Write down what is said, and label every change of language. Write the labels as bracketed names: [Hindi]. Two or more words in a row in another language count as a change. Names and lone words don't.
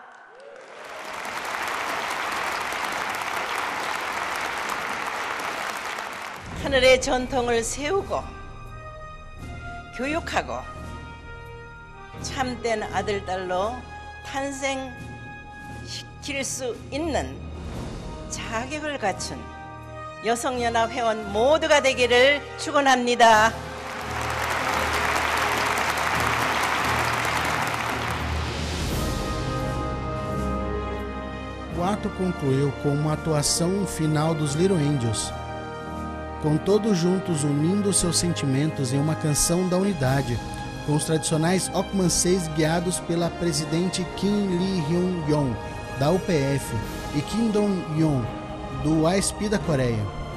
[Korean] 하늘의 전통을 세우고 교육하고 참된 아들, 딸로 탄생시킬 수 있는 자격을 갖춘 여성연합 회원 모두가 되기를 축원합니다. [Portuguese] O ato concluiu com uma atuação final dos Little Angels, com todos juntos unindo seus sentimentos em uma canção da unidade, com os tradicionais Okmanseis guiados pela presidente Kim Lee-hyun-yong, da UPF, e Kim Dong-yeon, do ASP da Coreia.